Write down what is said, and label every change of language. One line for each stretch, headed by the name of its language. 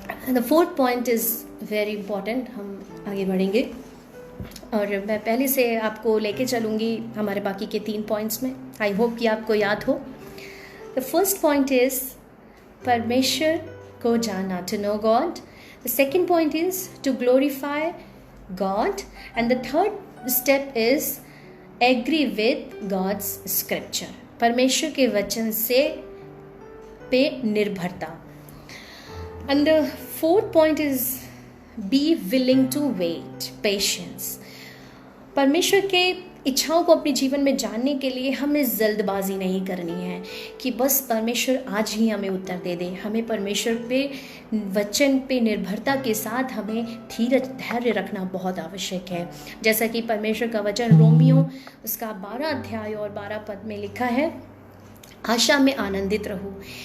English: The 4th point is very important.
Hindi: हम आगे बढ़ेंगे और मैं पहले से आपको लेके चलूँगी हमारे बाकी के 3 पॉइंट्स में। आई होप कि आपको याद हो।
English: the first point is
Hindi: परमेश्वर को जानना,
English: To know God. The second point is to glorify God, and the third step is agree with God's scripture.
Hindi: परमेश्वर के वचन से पे निर्भरता।
English: And the 4th point is be willing to wait, patience.
Hindi: परमेश्वर के इच्छाओं को अपने जीवन में जानने के लिए हमें जल्दबाजी नहीं करनी है कि बस परमेश्वर आज ही हमें उत्तर दे दे। हमें परमेश्वर पे वचन पे निर्भरता के साथ हमें धैर्य रखना बहुत आवश्यक है। जैसा कि परमेश्वर का वचन रोमियो उसका 12 अध्याय और 12 पद में लिखा है, आशा में आनंदित रहो।